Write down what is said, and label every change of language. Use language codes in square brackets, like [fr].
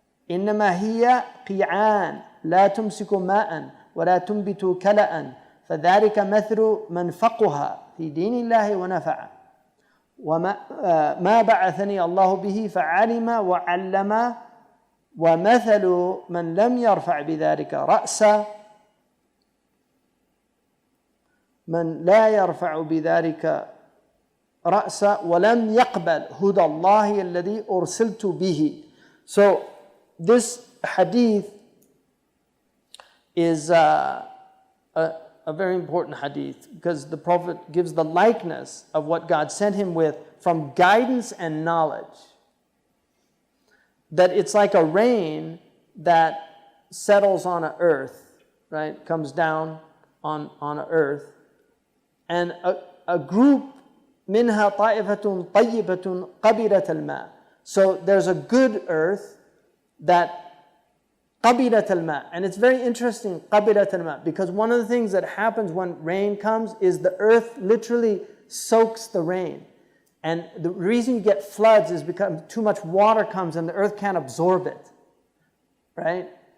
[ar] إنما هي قيعان لا تمسك ماء ولا تنبت كلأ فذلك مثل من فقها في دين الله ونفع وما بعثني الله به فعلم وعلم ومثل من لم يرفع بذلك رأسا من لا يرفع بذلك رأسا ولم يقبل هدى الله الذي أرسلت به. [en] So this hadith is a very important hadith, because the Prophet gives the likeness of what God sent him with from guidance and knowledge. That it's like a rain that settles on a earth, right? Comes down on a earth. And a group [ar] منها طائفة طيبة قبلت الماء. [en] So there's a good earth that [ar] قبلت الماء. [en] And it's very interesting, [ar] قبلت الماء, [en] because one of the things that happens when rain comes is the earth literally soaks the rain. And the reason you get floods is because too much water comes and the earth can't absorb it. Right?